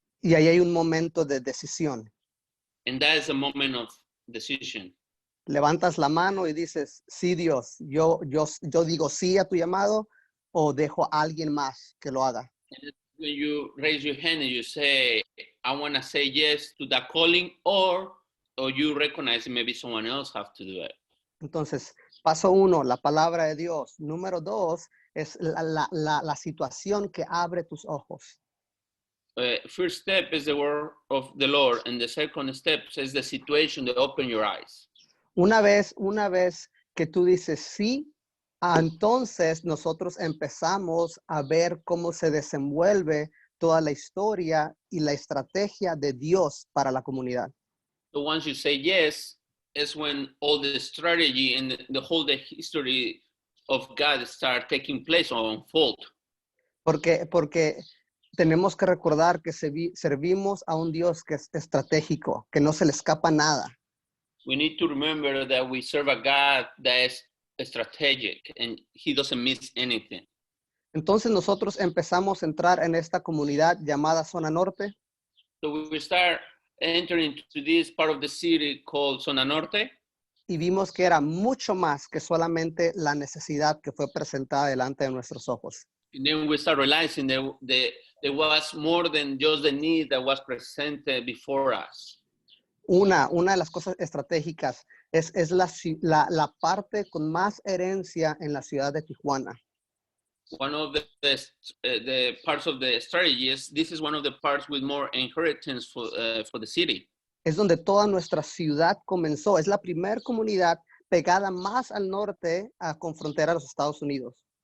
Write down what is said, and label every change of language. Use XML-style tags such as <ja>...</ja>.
<es>Y ahí hay un momento de decisión.</es> <en>And that is a moment of decision.</en> <es>Levantas la mano y dices, sí, Dios, yo digo sí a tu llamado o dejo a alguien más que lo haga.</es> <en>And when you raise your hand and you say, I want to say yes to that calling, or you recognize that maybe someone else have to do it.</en> <es>Entonces, paso 1, la palabra de Dios. Número 2, es la situación que abre tus ojos.</es> <en>First step is the word of the Lord, and the second step is the situation that open your eyes.</en> <es>Una vez que tú dices sí, entonces nosotros empezamos a ver cómo se desenvuelve toda la historia y la estrategia de Dios para la comunidad.</es> <en>So once you say yes, is when all the strategy and the history of God start taking place or unfold.</en> <es>Porque tenemos que recordar que servimos a un Dios que es estratégico, que no se le escapa nada.</es> <en>We need to remember that we serve a God that is strategic and he doesn't miss anything.</en> <es>Entonces nosotros empezamos a entrar en esta comunidad llamada Zona Norte</es> <en>So we start entering into this part of the city called Zona Norte,</en> <es>y vimos que era mucho más que solamente la necesidad que fue presentada delante de nuestros ojos.</es> <en>and then we start realizing that there was more than just the need that was presented before us.</en> <es>Una de las cosas estratégicas es la parte con más herencia en la ciudad de Tijuana.</es> <en>One of the parts of the strategy is this is one of the parts with more inheritance for the city.</en> <es>Es donde toda nuestra ciudad comenzó. Es la primera comunidad pegada más al norte con frontera a los Estados Unidos.</es>